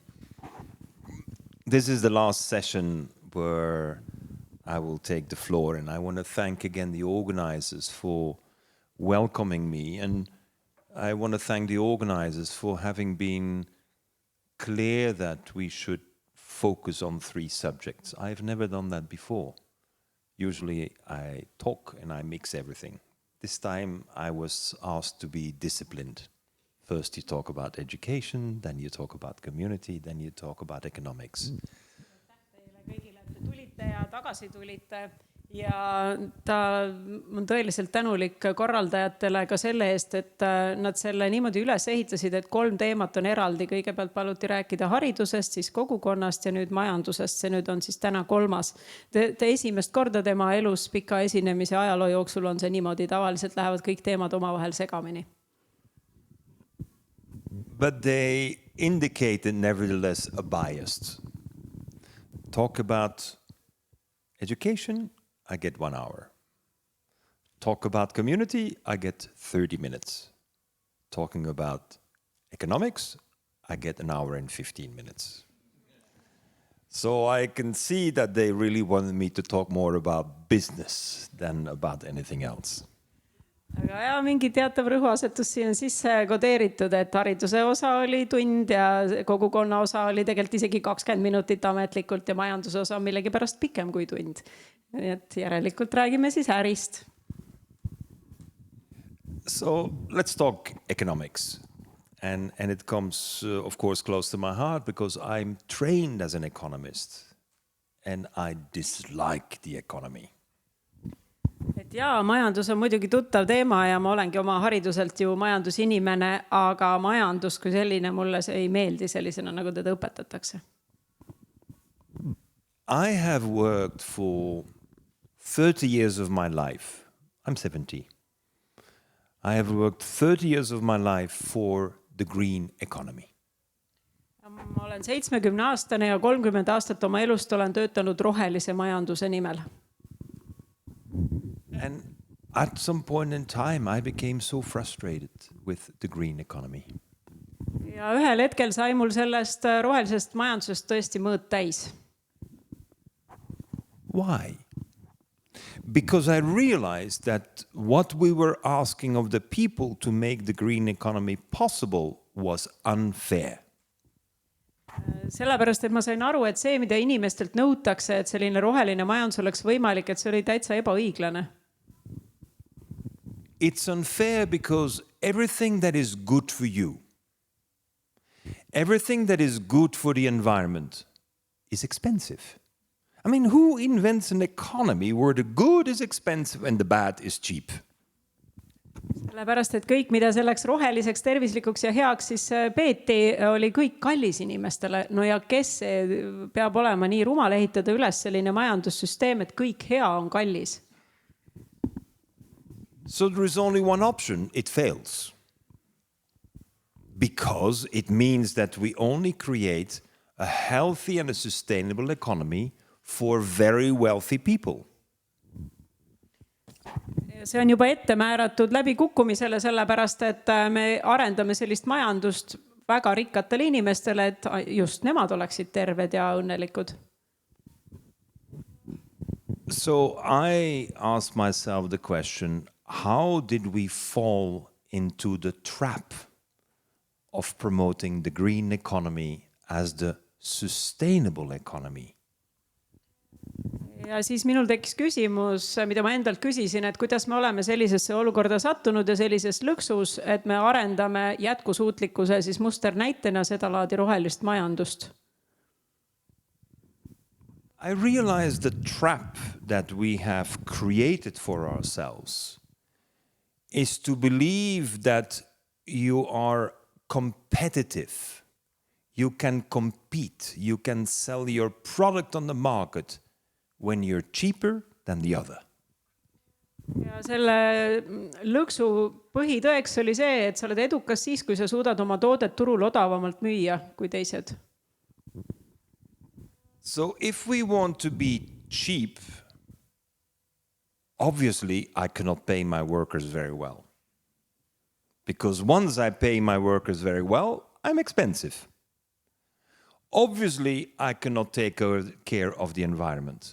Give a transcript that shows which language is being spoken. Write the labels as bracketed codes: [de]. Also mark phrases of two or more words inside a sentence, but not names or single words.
[en] This is the last session where I will take the floor, and I want to thank again the organizers for welcoming me, and I want to thank the organizers for having been clear that we should focus on 3 subjects. I've never done that before. Usually I talk and I mix everything. This time I was asked to be disciplined. First you talk about education, then you talk about community, then you talk about economics. [et] Kõigile, et te tulite ja tagasi tulite ja on tõeliselt tänulik korraldajatele ka selle eest, et nad selle niimoodi üles ehitasid, et 3 teemat on eraldi. Kõigepealt paluti rääkida haridusest, siis kogukonnast ja nüüd majandusest. See nüüd on siis täna 3. Te esimest korda tema elus pika esinemise ajaloo jooksul on see niimoodi. Tavaliselt lähevad kõik teemad omavahel segamini. [en] But they indicated nevertheless a bias. Talk about education, I get 1 hour. Talk about community, I get 30 minutes. Talking about economics, I get 1 hour and 15 minutes. So I can see that they really wanted me to talk more about business than about anything else. [et] Aga ja mingi teatav rõhuasetus siin on sisse kodeeritud, et hariduse osa oli tund ja kogukonna osa oli tegelikult isegi 20 minutit ametlikult ja majanduse osa millegi pärast pikem kui tund. Nii et järelikult räägime siis ärist. [en] So let's talk economics. And it comes, of course, close to my heart because I'm trained as an economist and I dislike the economy. [et] Et jaa, majandus on muidugi tuttav teema ja ma olengi oma hariduselt ju majandusinimene, aga majandus kui selline mulle see ei meeldi sellisena, nagu teda õpetatakse. [en] I have worked for 30 years of my life. I'm 70. I have worked 30 years of my life for the green economy. [et] Ma olen 70-aastane ja 30 aastat oma elust olen töötanud rohelise majanduse nimel. [en] And at some point in time, I became so frustrated with the green economy. [et] Ja ühel hetkel sai mul sellest rohelisest majandusest tõesti mõõt täis. [en] Why? Because I realized that what we were asking of the people to make the green economy possible was unfair. [et] Sellepärast, et ma sain aru, et see, mida inimestelt nõutakse, et selline roheline majandus oleks võimalik, et see oli täitsa ebaõiglane. [en] It's unfair because everything that is good for you, everything that is good for the environment is expensive. I mean, who invents an economy where the good is expensive and the bad is cheap? [et] Sellepärast, et kõik, mida selleks roheliseks, tervislikuks ja heaks siis peeti, oli kõik kallis inimestele. No ja kes peab olema nii rumal ehitada üles selline majandussüsteem, et kõik hea on kallis? [en] So there is only one option, it fails. Because it means that we only create a healthy and a sustainable economy for very wealthy people. [et] See on juba ette määratud läbi kukkumisele, sellepärast, et me arendame sellist majandust väga rikkatele inimestele, et just nemad oleksid terved ja õnnelikud. [en] So I asked myself the question, how did we fall into the trap of promoting the green economy as the sustainable economy? [et] Ja siis minul tekkis küsimus, mida ma endalt küsisin, et kuidas me oleme sellisesse olukorda sattunud ja sellises lõksus, et me arendame jätkusuutlikkuse siis musternäitena seda laadi rohelist majandust. [en] I realized the trap that we have created for ourselves is to believe that you are competitive. You can compete. You can sell your product on the market when you're cheaper than the other. [et] Ja selle lõksu põhitõeks oli see, et sa oled edukas siis, kui sa suudad oma toodet turul odavamalt müüa kui teised. [en] So if we want to be cheap, obviously I cannot pay my workers very well. Because once I pay my workers very well, I'm expensive. Obviously, I cannot take care of the environment.